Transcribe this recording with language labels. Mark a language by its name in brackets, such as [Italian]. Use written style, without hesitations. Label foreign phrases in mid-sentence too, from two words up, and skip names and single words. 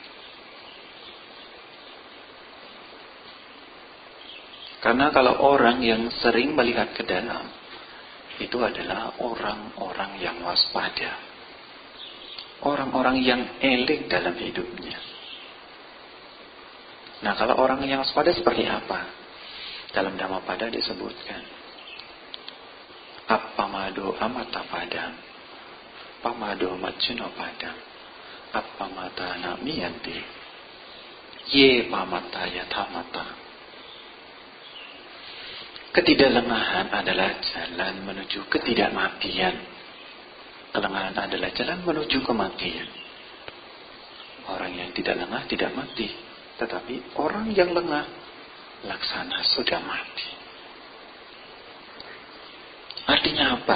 [Indonesian] Karena kalau orang yang sering melihat ke dalam, itu adalah orang-orang yang waspada. Orang-orang yang elik dalam hidupnya. Nah, kalau orang yang waspada seperti apa? Dalam Dhammapada disebutkan, [Pali] Appamado amata padam, pamado macino padam, appamata namiyanti, ye pamata yatamata. [Indonesian] Ketidaklengahan adalah jalan menuju ketidakmatian. Kelengahan adalah jalan menuju kematian. Orang yang tidak lengah tidak mati. Tetapi orang yang lengah, laksana sudah mati. Artinya apa?